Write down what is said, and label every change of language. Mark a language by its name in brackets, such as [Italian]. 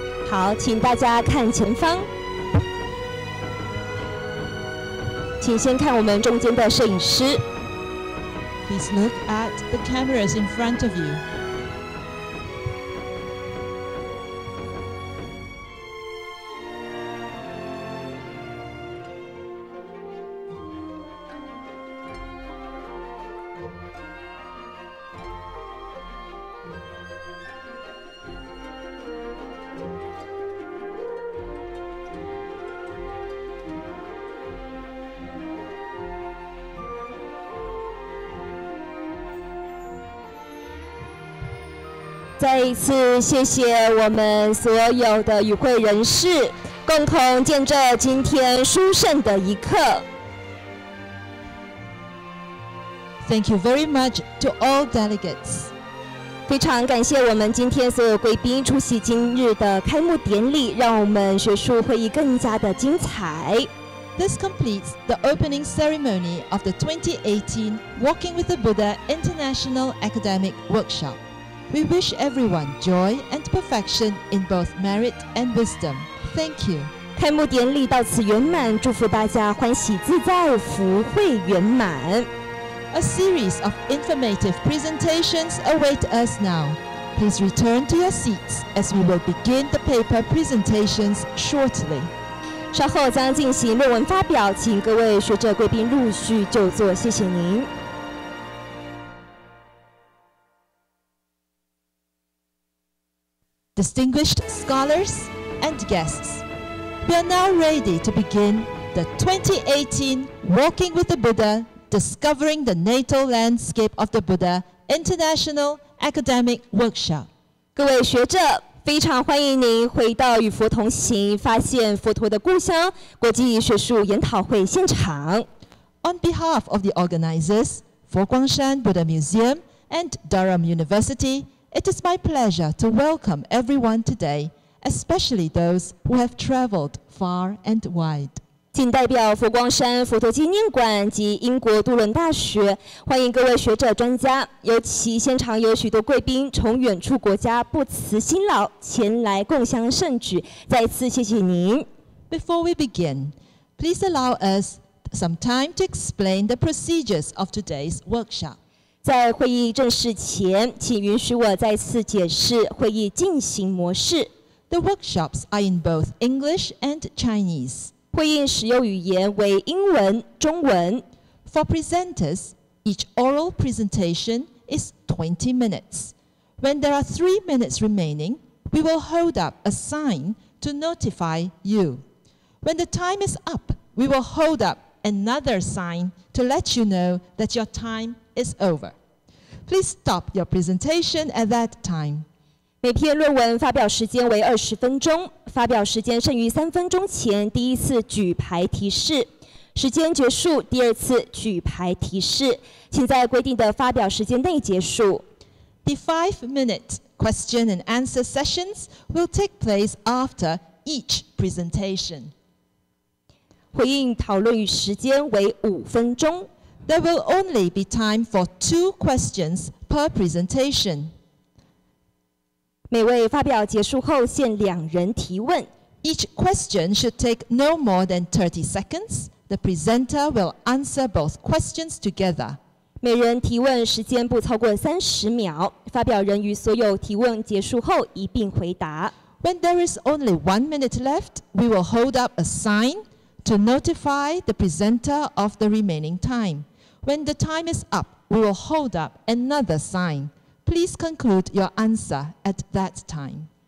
[Chinese] 好，请大家看前方，请先看我们中间的摄影师。 [English] Please look at the cameras in front of you. [Chinese] 再一次谢谢我们所有的与会人士，共同见证今天殊胜的一刻。 [English] Thank you very much to all delegates. [Chinese] 非常感谢我们今天所有贵宾出席今日的开幕典礼，让我们学术会议更加的精彩。 [English] This completes the opening ceremony of the 2018 Walking with the Buddha International Academic Workshop. We wish everyone joy and perfection in both merit and wisdom. Thank you. [Chinese] 开幕典礼到此圆满，祝福大家欢喜自在，福慧圆满。 [English] A series of informative presentations await us now. Please return to your seats as we will begin the paper presentations shortly. [Chinese] 稍后将进行论文发表，请各位学者贵宾陆续就座，谢谢您。 [English] Distinguished scholars and guests, we are now ready to begin the 2018 Walking with the Buddha, Discovering the Natal Landscape of the Buddha International Academic Workshop. [Chinese] 各位学者，非常欢迎您回到与佛同行，发现佛陀的故乡国际学术研讨会现场。 [English] On behalf of the organizers, Fo-Guang-Shan Buddha Museum and Durham University, it is my pleasure to welcome everyone today, especially those who have traveled far and wide. [Chinese] 仅代表佛光山佛陀纪念馆及英国杜伦大学，欢迎各位学者专家，尤其现场有许多贵宾从远处国家不辞辛劳前来共襄盛举，再次谢谢您。 [English] Before we begin, please allow us some time to explain the procedures of today's workshop. [Chinese] 在会议正式前，请允许我再次解释会议进行模式。 [English] The workshops are in both English and Chinese. [Chinese] 会议使用语言为英文、中文。 [English] For presenters, each oral presentation is 20 minutes. When there are 3 minutes remaining, we will hold up a sign to notify you. When the time is up, we will hold up another sign to let you know that your time is over. Please stop your presentation at that time. [Chinese] 每篇论文发表时间为20分钟，发表时间剩余3分钟前，第一次举牌提示；时间结束，第二次举牌提示，请在规定的发表时间内结束。 [English] The 5-minute question and answer sessions will take place after each presentation. [Chinese] 回应讨论与时间为5分钟。 [English] There will only be time for 2 questions per presentation. [Chinese] 每位发表结束后限2人提问。 [English] Each question should take no more than 30 seconds. The presenter will answer both questions together. [Chinese] 每人提问时间不超过30秒，发表人于所有提问结束后一并回答。 [English] When there is only 1 minute left, we will hold up a sign to notify the presenter of the remaining time. When the time is up, we will hold up another sign. Please conclude your answer at that time.